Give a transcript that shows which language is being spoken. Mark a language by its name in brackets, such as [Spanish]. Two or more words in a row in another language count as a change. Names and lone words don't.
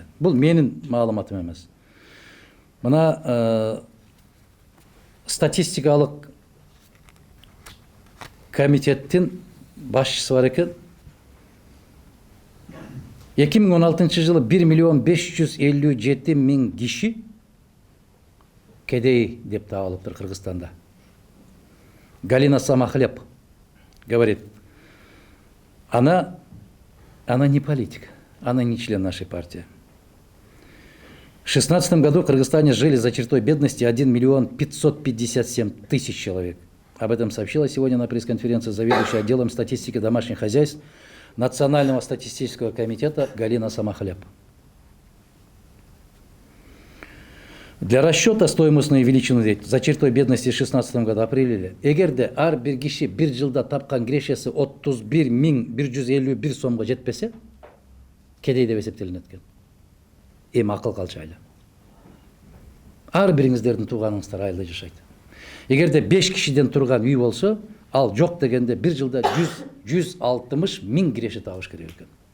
[Kyrgyz] Бул менин маалыматым эмес. Мына статистикалык комитеттин башчысы бар экен. 2016 жылы 1.557.000 киши кедей деп табылыптыр Кыргызстанда. [Russian] Галина Самохлеб говорит, она не политик, она не член нашей партии. В 2016 году в Кыргызстане жили за чертой бедности 1 557 000 человек. Об этом сообщила сегодня на пресс-конференции заведующая отделом статистики домашних хозяйств Национального статистического комитета Галина Самохлеб. Для расчета стоимостной величины за чертой бедности в 2016 году определили. [Kyrgyz] Эгерде ар бир киши бир жылда тапкан кирешеси 31 151 сомго жетпесе, кедей деп эсептелинет экен. Эми акыл калчайлы. Ар бириңиздердин тууганыңыздар айылда жашайт. Эгерде 5 кишиден турган үй болсо, ал жок дегенде бир жылда 160 000 киреше табыш керек экен.